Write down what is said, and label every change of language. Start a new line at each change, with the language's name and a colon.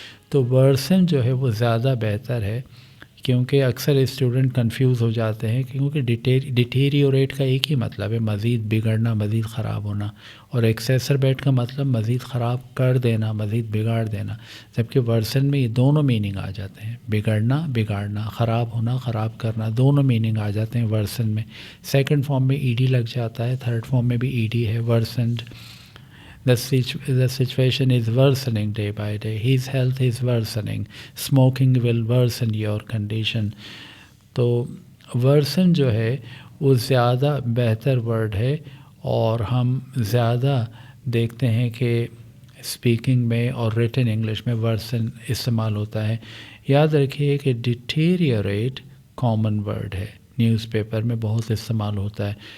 Urdu: تو ورسن جو ہے وہ زیادہ بہتر ہے، کیونکہ اکثر اسٹوڈنٹ کنفیوز ہو جاتے ہیں، کیونکہ ڈیٹیریوریٹ کا ایک ہی مطلب ہے مزید بگڑنا، مزید خراب ہونا، اور ایکسیسربیٹ کا مطلب مزید خراب کر دینا، مزید بگاڑ دینا. جبکہ ورسن میں یہ دونوں میننگ آ جاتے ہیں، بگڑنا، بگاڑنا، خراب ہونا، خراب کرنا، دونوں میننگ آ جاتے ہیں ورسن میں. سیکنڈ فارم میں ای ڈی لگ جاتا ہے، تھرڈ فارم میں بھی ای ڈی ہے، ورسنڈ.
English: The situation is worsening day by day. His health is worsening. Smoking will worsen your condition.
Urdu: تو worsen جو ہے وہ زیادہ بہتر ورڈ ہے، اور ہم زیادہ دیکھتے ہیں کہ اسپیکنگ میں اور ریٹن انگلش میں worsen استعمال ہوتا ہے. یاد رکھیے کہ ڈیٹیریوریٹ کامن ورڈ ہے، نیوز پیپر میں بہت استعمال ہوتا ہے.